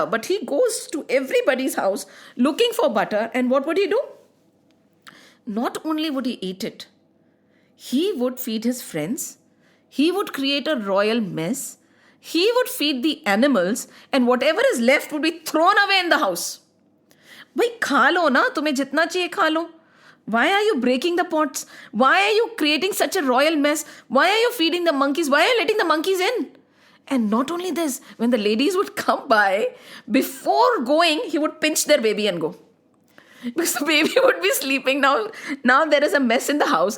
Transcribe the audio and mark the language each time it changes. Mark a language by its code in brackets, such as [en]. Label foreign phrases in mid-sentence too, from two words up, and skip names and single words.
[en] But he goes to everybody's house looking for butter. And what would he do? Not only would he eat it, he would feed his friends. He would create a royal mess. He would feed the animals. And whatever is left would be thrown away in the house. [hi] Bhai, खा लो ना, तुम्हें जितना चाहिए खा लो. [en] Why are you breaking the pots? Why are you creating such a royal mess? Why are you feeding the monkeys? Why are you letting the monkeys in? And not only this, when the ladies would come by, before going, he would pinch their baby and go. Because the baby would be sleeping. Now there is a mess in the house.